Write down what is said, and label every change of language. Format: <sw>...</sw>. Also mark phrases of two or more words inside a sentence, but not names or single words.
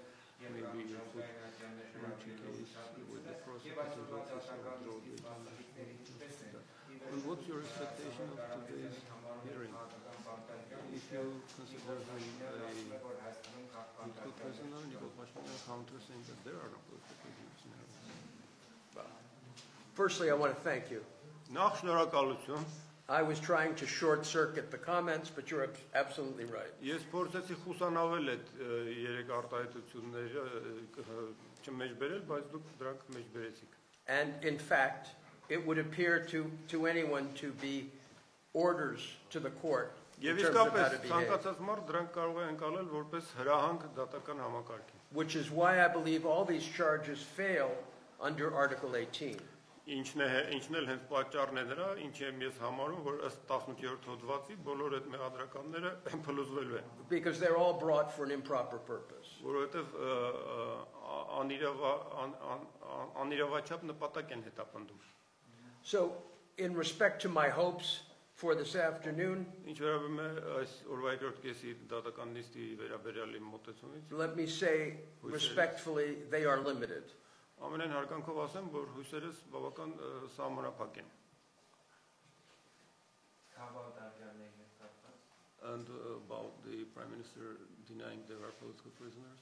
<en>Maybe you could launch a case with the prosecutor's office or draw the And what's your expectation of today's hearing? If you consider him a political prisoner, Nikol Pashinyan counter saying that there are no political prisoners now. Firstly, I want to thank you.</en> <hy>Նախ շնորհակալություն.</hy> <en>I was trying to short circuit the comments, but you're absolutely right.</en> <hy>Ես փորձեցի խուսանավել այդ երեք արտահայտությունները չմեջբերել, բայց դուք դրանք մեջբերեցիք.</hy> <en>And in fact, it would appear to anyone to be orders to the court.</en> <hy>Եվ իսկապես ցանկացած մարդ դրանք կարող է ընկալել որպես հրահանգ դատական համակարգին.</hy> <en>Which is why I believe all these charges fail under Article 18.</en> <hy>Ինչն էլ հենց պատճառն է դրա, ինչ եմ ես համարում, որ ըստ 18-րդ հոդվածի բոլոր այդ մեղադրականները փլուզվելու են.</hy> <en>Because they're all brought for an improper purpose.</en> <hy>Որովհետև անիրավաչափ նպատակ են հետապնդում.</hy> <en>So, in respect to my hopes for this afternoon, let me say respectfully, they are limited. And about the Prime Minister denying there are political prisoners?</en>